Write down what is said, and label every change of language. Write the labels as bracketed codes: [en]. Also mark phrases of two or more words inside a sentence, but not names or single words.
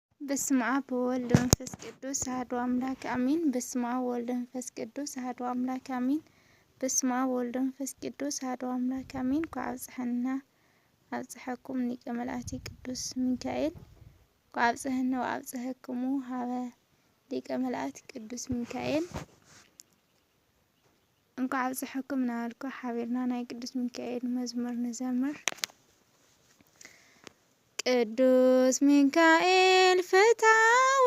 [gez] በስመ አብ ወወልድ ወመንፈስ ቅዱስ አሐዱ አምላክ አሜን። በስመ አብ ወወልድ ወመንፈስ ቅዱስ አሐዱ አምላክ አሜን። በስመ አብ ወወልድ ወመንፈስ ቅዱስ አሐዱ አምላክ አሜን። ኳብጽሕና አብጽሐኩም ሊቀ መላእክት ቅዱስ ሚካኤል ኳብጽሕና ወአብጽሐክሙ ሀበ ሊቀ መላእክት ቅዱስ ሚካኤል [ti] እንኳ አብጽሐኩም ናልኩ ሐቢርና ናይ ቅዱስ ሚካኤል መዝሙር ንዘምር። ቅዱስ ሚካኤል ፈታዊ